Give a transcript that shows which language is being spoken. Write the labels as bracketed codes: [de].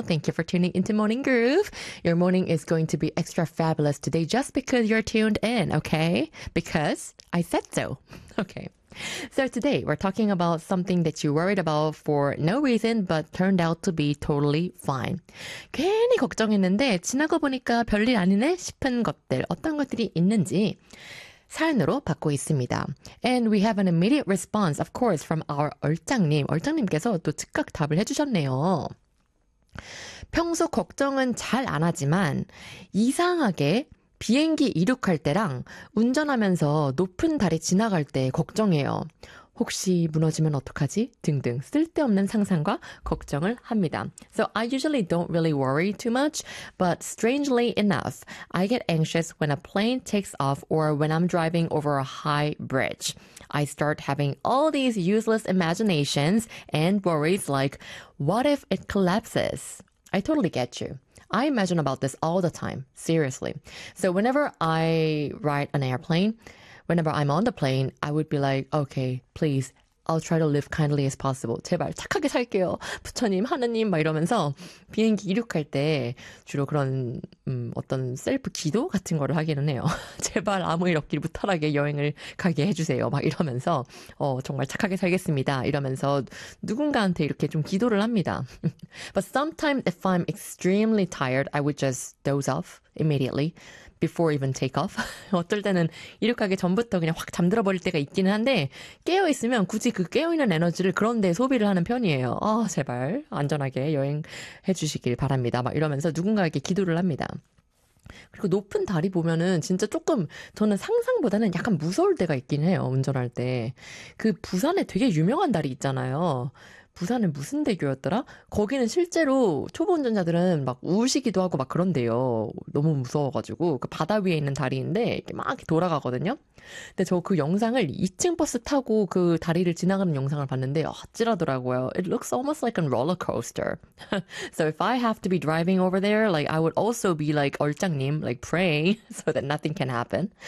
[en] Thank you for tuning into Morning Groove. Your morning is going to be extra fabulous today just because you're tuned in, okay? Because I said so. Okay. So today we're talking about something that you worried about for no reason but turned out to be totally fine. [ko] 괜히 걱정했는데 지나고 보니까 별일 아니네 싶은 것들, 어떤 것들이 있는지 사연으로 받고 있습니다. [en] And we have an immediate response, of course, from our 얼짱님. [ko] 얼짱님께서 또 즉각 답을 해주셨네요. 평소 걱정은 잘 안 하지만 이상하게 비행기 이륙할 때랑 운전하면서 높은 다리 지나갈 때 걱정해요. 혹시 무너지면 어떡하지? 등등 쓸데없는 상상과 걱정을 합니다. [en] So I usually don't really worry too much, but strangely enough, I get anxious when a plane takes off or when I'm driving over a high bridge. I start having all these useless imaginations and worries like, what if it collapses? I totally get you. I imagine about this all the time, seriously. So whenever I ride an airplane, whenever I'm on the plane, I would be like, okay, please, I'll try to live kindly as possible. [ko] 제발 착하게 살게요. 부처님, 하느님, 막 이러면서 비행기 이륙할 때 주로 그런 어떤 셀프 기도 같은 거를 하기는 해요. 제발 아무 일 없길 무탈하게 여행을 가게 해주세요. 막 이러면서 정말 착하게 살겠습니다. 이러면서 누군가한테 이렇게 좀 기도를 합니다. [en] But sometimes if I'm extremely tired, I would just doze off immediately. Before even take off. [ko] 어떨 때는 이륙하기 전부터 그냥 확 잠들어 버릴 때가 있기는 한데 깨어 있으면 굳이 그 깨어 있는 에너지를 그런 데 소비를 하는 편이에요. 제발 안전하게 여행해 주시길 바랍니다. 막 이러면서 누군가에게 기도를 합니다. 그리고 높은 다리 보면은 진짜 조금 저는 상상보다는 약간 무서울 때가 있긴 해요. 운전할 때. 그 부산에 되게 유명한 다리 있잖아요. 부산은 무슨 대교였더라? 거기는 실제로 초보 운전자들은 막 우시기도 하고 막 그런데요. 너무 무서워가지고 그 바다 위에 있는 다리인데 이렇게 막 돌아가거든요. 근데 저 그 영상을 2층 버스 타고 그 다리를 지나가는 영상을 봤는데 아찔하더라고요. [en] It looks almost like a roller coaster. So if I have to be driving over there, like I would also be like 얼짱님, like praying so that nothing can happen.